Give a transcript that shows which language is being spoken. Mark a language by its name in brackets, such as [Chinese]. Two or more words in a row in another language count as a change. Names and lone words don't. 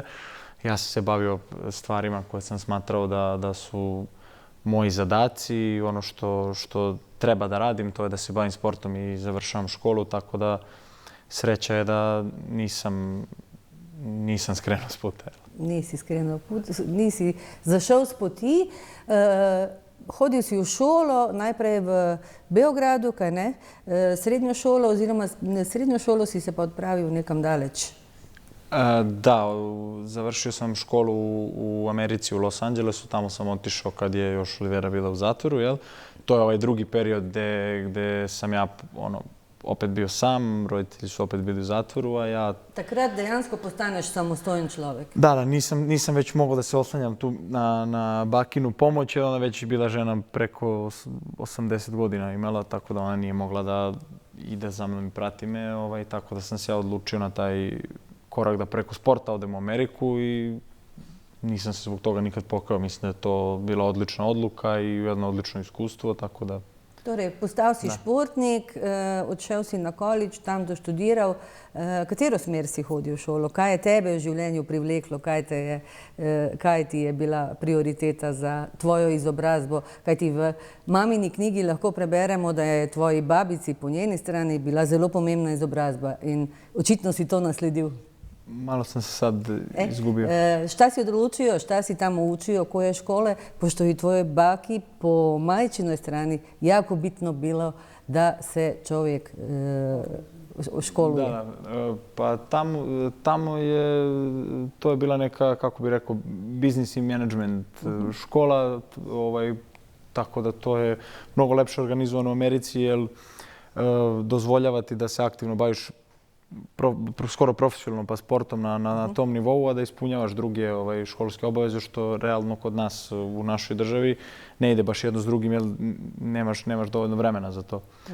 [Serbian] Ja sam se bavio stvarima koje sam smatrao da su moji zadaci i ono što treba da radim, to je da se bavim sportom i završavam školu, tako da sreća je da nisam skrenuo s puta. Nisi skrenuo put, [Slovenian] nisi zašel s poti. Hodil si v šolo, najprej v Beogradu, kaj ne? Srednjo šolo oziroma srednjo šolo si se pa odpravil nekam daleč. [Serbian] Da, završio sam školu u Americi, u Los Angelesu. Tamo sam otišao kad je još Olivera bila u zatvoru, jel? To je ovaj drugi period gde sam ja opet bio sam, roditelji su opet bili u zatvoru, a ja... [Slovenian] Takrat dejansko postaneš samostojen človek. [Serbian] Da, nisam već mogao da se oslanjam tu na bakinu pomoć, jer ona već bila žena preko 80 godina imala, tako da ona nije mogla da ide za mnom i prati me, tako da sam se ja odlučio na taj korak da preko sporta odem u Ameriku i nisam se zbog toga nikad pokao. Mislim da je to bila odlična odluka i jedno odlično iskustvo, tako da... [Slovenian] Torej, postal si športnik, odšel si na college, tam doštudiral. Katero smer si hodil v šolo? Kaj je tebe v življenju privleklo? Kaj ti je bila prioriteta za tvojo izobrazbo? Kaj ti v mamini knjigi lahko preberemo, da je tvoji babici po njeni strani bila zelo pomembna izobrazba in očitno si to nasledil. [Serbian] Malo sam se sad izgubio. Šta si odlučio, šta si tamo učio, koje škole, pošto i tvojoj baki po majčinoj strani jako bitno bilo da se čovjek školuje? Da, pa tamo je, to je bila neka, kako bi rekao, business i management škola, tako da to je mnogo lepše organizovano u Americi, jer dozvoljava ti da se aktivno baviš skoro profesionalno pa sportom na tom nivou, a da ispunjavaš druge školske obaveze, što realno kod nas u našoj državi ne ide baš jedno s drugim, jer nemaš dovoljno vremena za to.